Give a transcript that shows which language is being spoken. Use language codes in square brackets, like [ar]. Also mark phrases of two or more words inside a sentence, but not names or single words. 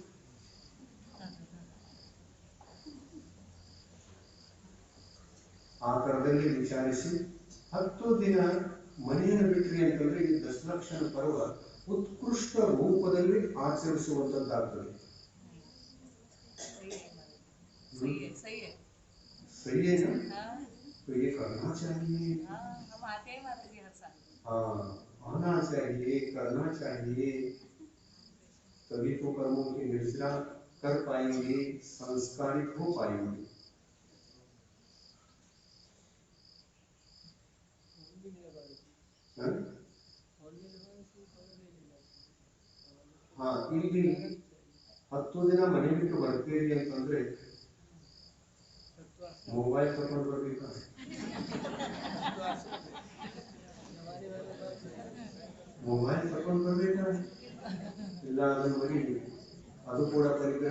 [kn] ಆ ಥರದಲ್ಲಿ ವಿಚಾರಿಸಿ 10 ದಿನ ಮನೆಯನ್ನು ಬಿಟ್ರಿ ಅಂತಂದ್ರೆ ಈ ದಶಲಕ್ಷಣ ಪರ್ವ ಉತ್ಕೃಷ್ಟ ರೂಪದಲ್ಲಿ ಆಚರಿಸುವಂತದ್ದಾಗ್ತದೆ. [hi] सही है ना? तो ये करना चाहिए. हम आते हैं माता जी हर साल. हाँ, आना चाहिए, करना चाहिए. तभी तो कर्मों की निर्जरा कर पाएंगे, संस्कारित हो पाएंगे. हाँ, [kn] ಇಲ್ಲಿ 10 ದಿನ ಮನೆ ಬಿಟ್ಟು ಬರ್ತೀರಿ ಅಂತಂದ್ರೆ ಮೊಬೈಲ್ ತಗೊಂಡು ಬರ್ಬೇಕಾ? ಮೊಬೈಲ್ ತಗೊಂಡು ಬರ್ಬೇಕಾ? ಇಲ್ಲ, ಅದನ್ನು ಬರೀರಿ. ಅದು ಕೂಡ ಪರಿಗ್ರಹ.